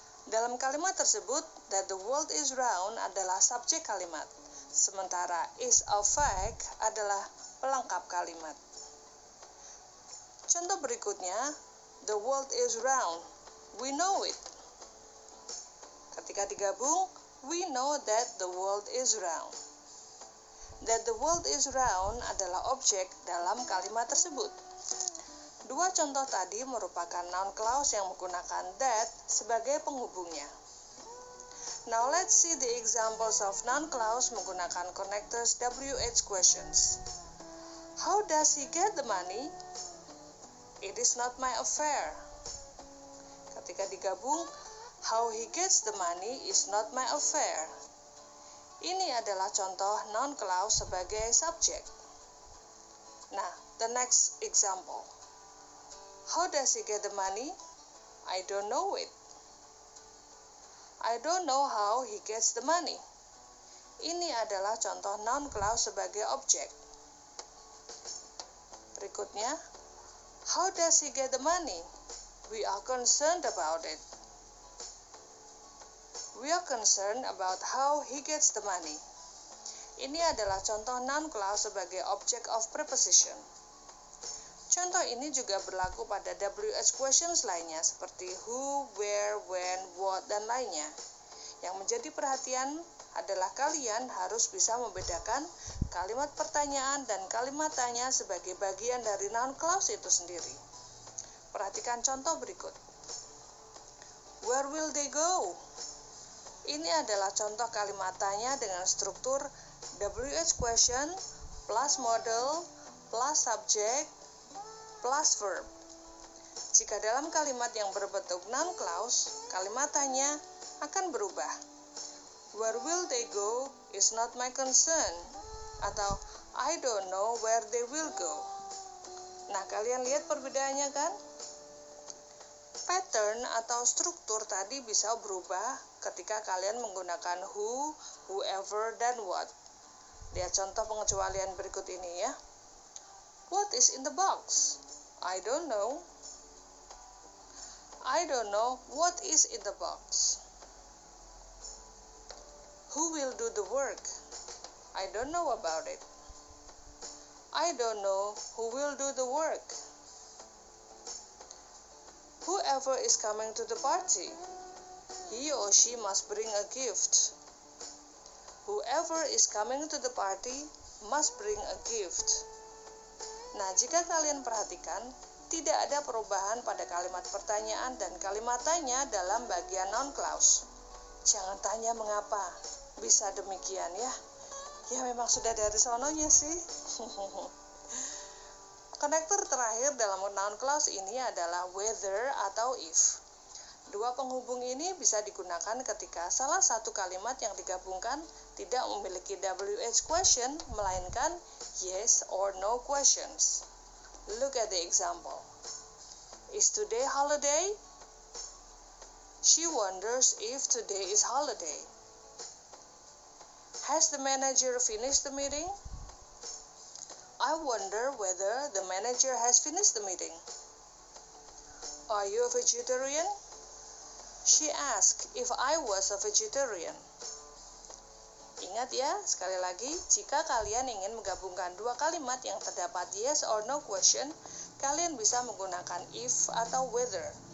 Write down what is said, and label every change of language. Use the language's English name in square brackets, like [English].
[Indonesian] Dalam kalimat tersebut, [English] that the world is round [Indonesian] adalah subjek kalimat, sementara [English] is a fact [Indonesian] adalah pelengkap kalimat. Contoh berikutnya, [English] the world is round, we know it. [Indonesian] Ketika digabung, [English] we know that the world is round. That the world is round [Indonesian] adalah objek dalam kalimat tersebut. Dua contoh tadi merupakan noun clause yang menggunakan that sebagai penghubungnya. [English] Now let's see the examples of noun clause menggunakan connectors WH questions. How does he get the money? It is not my affair. [Indonesian] Ketika digabung, [English] how he gets the money is not my affair. [Indonesian] Ini adalah contoh noun clause sebagai subjek. [English] Nah, the next example. How does he get the money? I don't know it. I don't know how he gets the money. [Indonesian] Ini adalah contoh noun clause sebagai objek. [English] Berikutnya, how does he get the money? We are concerned about it. We are concerned about how he gets the money. [Indonesian] Ini adalah contoh noun clause sebagai object of preposition. Contoh ini juga berlaku pada WH questions lainnya seperti who, where, when, what, dan lainnya. Yang menjadi perhatian adalah kalian harus bisa membedakan kalimat pertanyaan dan kalimat tanya sebagai bagian dari noun clause itu sendiri. Perhatikan contoh berikut. [English] Where will they go? [Indonesian] Ini adalah contoh kalimat tanya dengan struktur WH question plus model plus subject plus verb. Jika dalam kalimat yang berbentuk noun clause, kalimat tanya akan berubah. [English] Where will they go is not my concern, atau I don't know where they will go. [Indonesian] Nah, kalian lihat perbedaannya kan? Pattern atau struktur tadi bisa berubah ketika kalian menggunakan who, whoever, dan what. Lihat contoh pengecualian berikut ini ya. [English] What is in the box? I don't know. I don't know what is in the box. Who will do the work? I don't know about it. I don't know who will do the work. Whoever is coming to the party, he or she must bring a gift. Whoever is coming to the party must bring a gift. [Indonesian] Nah, jika kalian perhatikan, tidak ada perubahan pada kalimat pertanyaan dan kalimat tanya dalam bagian noun clause. Jangan tanya mengapa, bisa demikian ya. Ya memang sudah dari sononya sih. Konektor terakhir dalam noun clause ini adalah whether atau if. Dua penghubung ini bisa digunakan ketika salah satu kalimat yang digabungkan tidak memiliki WH question, melainkan yes or no questions. [English] Look at the example. Is today holiday? She wonders if today is holiday. Has the manager finished the meeting? I wonder whether the manager has finished the meeting. Are you a vegetarian? She asked if I was a vegetarian. [Indonesian] Ingat ya, sekali lagi, jika kalian ingin menggabungkan dua kalimat yang terdapat yes or no question, kalian bisa menggunakan if atau whether.